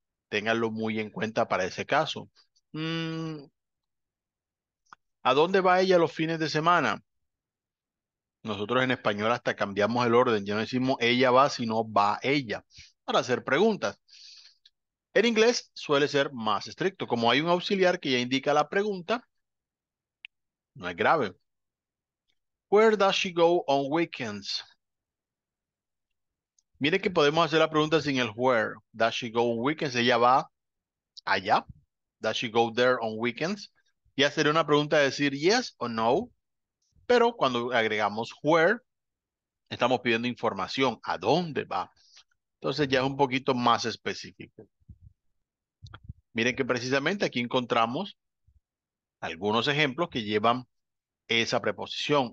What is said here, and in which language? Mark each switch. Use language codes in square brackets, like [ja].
[es] Ténganlo muy en cuenta para ese caso. Mm, ¿A dónde va ella los fines de semana? Nosotros en español hasta cambiamos el orden. Ya no decimos ella va, sino va ella, para hacer preguntas. En inglés suele ser más estricto. Como hay un auxiliar que ya indica la pregunta, no es grave. [en] Where does she go on weekends? [es] Mire que podemos hacer la pregunta sin el where. [en] Does she go on weekends? [es] Ella va allá. [en] Does she go there on weekends? [es] Ya sería una pregunta de decir yes o no, pero cuando agregamos where, estamos pidiendo información. ¿A dónde va? Entonces ya es un poquito más específico. Miren que precisamente aquí encontramos algunos ejemplos que llevan esa preposición.